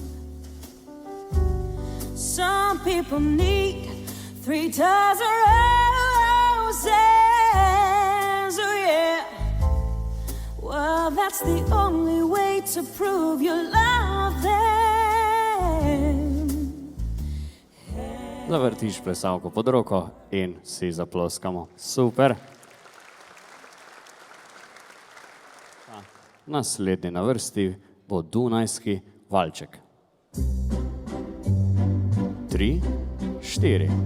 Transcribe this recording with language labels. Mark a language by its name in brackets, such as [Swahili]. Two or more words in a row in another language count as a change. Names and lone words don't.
[English] Some people need 3 dozen roses, oh yeah. Well, that's the only way to prove you love them. [Slovenian] Zavrtiš plesalko pod roko in si zaploskamo. Super. Naslednji na vrsti bo Dunajski valček. 3, 4.